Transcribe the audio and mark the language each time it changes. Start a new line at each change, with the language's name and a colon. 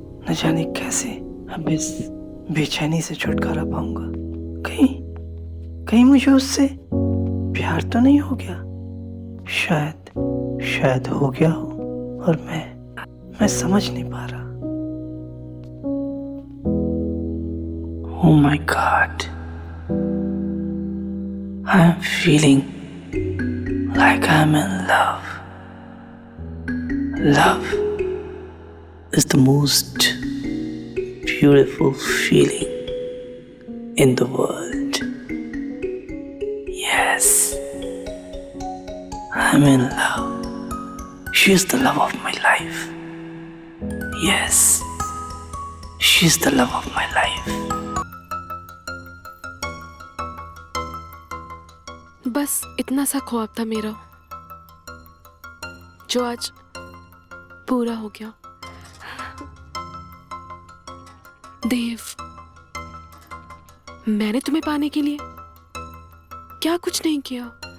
Hindi: न जाने कैसे अब इस बेचैनी से छुटकारा पाऊंगा। कहीं मुझे उससे प्यार तो नहीं हो गया? शायद हो गया हो और मैं समझ नहीं पा रहा।
English: Oh my God, I'm feeling like I'm in love. Love is the most beautiful feeling in the world. Yes, I'm in love. She is the love of my life. Yes, she is the love of my life.
Hindi: बस इतना सा ख्वाब था मेरा, जो आज पूरा हो गया। देव, मैंने तुम्हें पाने के लिए क्या कुछ नहीं किया।